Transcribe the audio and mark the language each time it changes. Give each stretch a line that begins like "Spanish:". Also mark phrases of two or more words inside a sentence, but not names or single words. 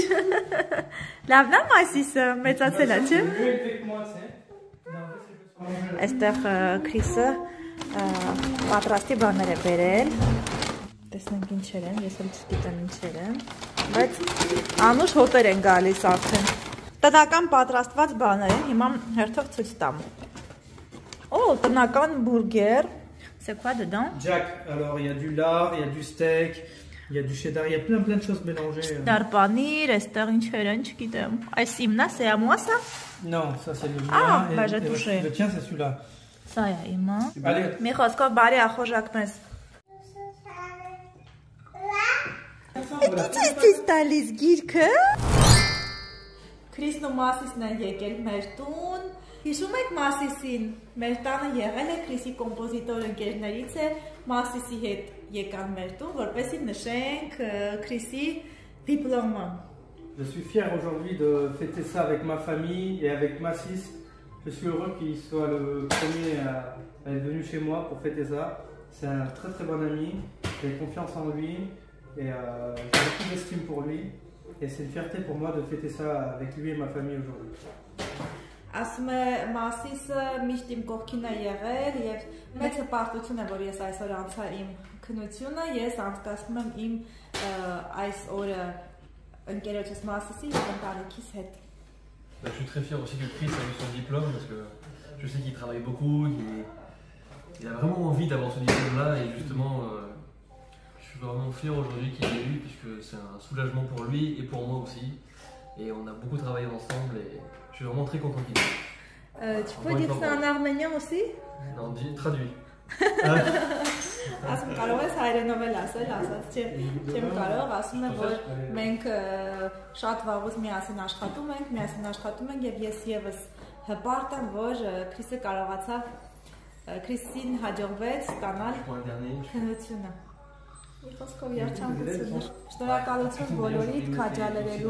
Armenian: Լավն է Մասիսը, մեծացել է, չէ՞։ Այստեղ Քրիսը պատրաստի բաներ է բերել։ Տեսնենք ինչեր են, ես էլ չգիտեմ ինչեր են, բայց անուշ հոտեր են գալիս արդեն։ Տնական պատրաստված բաներ են, հիմա հերթով ցույց տամ։ Օ, տնական բուրգեր։
French: C'est quoi dedans? Jack, alors il y a du lard, il y a du steak, il y a du cheddar, il y a plein de choses mélangées.
Armenian: Darpanir, esther ինչեր են, չգիտեմ։ Այս իմն է,
French: c'est à moi ça? Non, ça c'est le mien. Ah, bah j'ai touché. Le tien c'est celui-là. Ça y est, իմը։ Allez.
Armenian: Մի խոսքով բարի ախորժակնես։ Ինչ տալիս գիրքը։ Քրիսն ու Մասիսն են եկել մեր տուն։ Հիշում եք Մասիսին, մեր տանը եղել է Քրիսի կոմպոզիտոր ընկերներից է, Մասիսի հետ եկան մեր տուն, որպեսզի նշենք Քրիսի դիպլոմը։
French: Je suis fier aujourd'hui de fêter ça avec ma famille et avec Massis. Je suis heureux qu'il soit le premier à être venu chez moi pour fêter ça. C'est un très très bon ami, j'ai confiance en lui et j'ai beaucoup d'estime pour lui. Et c'est une fierté pour moi de fêter ça avec lui et ma famille aujourd'hui.
Armenian: Ասում է Մասիսը միշտ իմ կողքին է եղել եւ մեծ հպարտություն է, որ ես այսօր անցա իմ քննությունը, ես անցկացնում եմ իմ այս օրը ընկերոջս Մասիսի եւ ընտանիքիս հետ։
French: Je suis très fier aussi que Chris a eu son diplôme parce que je sais qu'il travaille beaucoup, il a vraiment envie d'avoir ce diplôme-là et justement, je suis vraiment fier aujourd'hui qu'il l'ait eu puisque c'est un soulagement pour lui et pour moi aussi. Et on a beaucoup travaillé ensemble et je suis vraiment très content qu'il l'ait eu. Tu peux dire ça en arménien aussi? Non, traduit.
Armenian: Ասում կարող ես հայերենով էլ ասել, ասած չեմ կարող, ասում եմ, որ մենք շատ վաղուց միասին աշխատում ենք եւ ես եւս հպարտ եմ, որ Քրիսը կարողացավ Քրիսին հաջողվեց ստանալ քննությունը։ Խոսքով երջանկություն։ Շնորհակալություն բոլորիդ քաջալերելու